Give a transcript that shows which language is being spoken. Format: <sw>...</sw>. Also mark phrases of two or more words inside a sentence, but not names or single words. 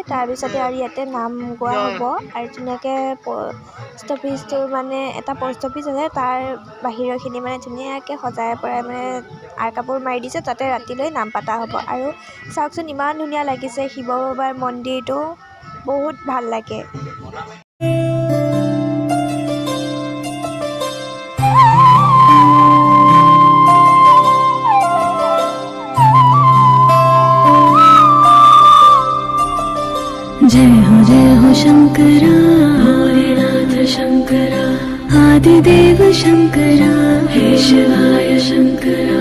<as>তাৰপিছতে আৰু ইয়াতে নাম গোৱা হ'ব আৰু ধুনীয়াকৈ পোষ্ট অফিচটো মানে এটা পোষ্ট অফিচ আছে তাৰ বাহিৰৰখিনি মানে ধুনীয়াকৈ সজাই পৰাই মানে আৰ কাপোৰ মাৰি দিছে তাতে ৰাতিলৈ নাম পতা হ'ব আৰু চাওকচোন ইমান ধুনীয়া লাগিছে শিৱ বাবাৰ মন্দিৰটো বহুত ভাল লাগে</as> <hi>जय हो शंकरा भोलेनाथ शंकरा आदिदेव शंकरा हे शिवाय शंकरा</hi>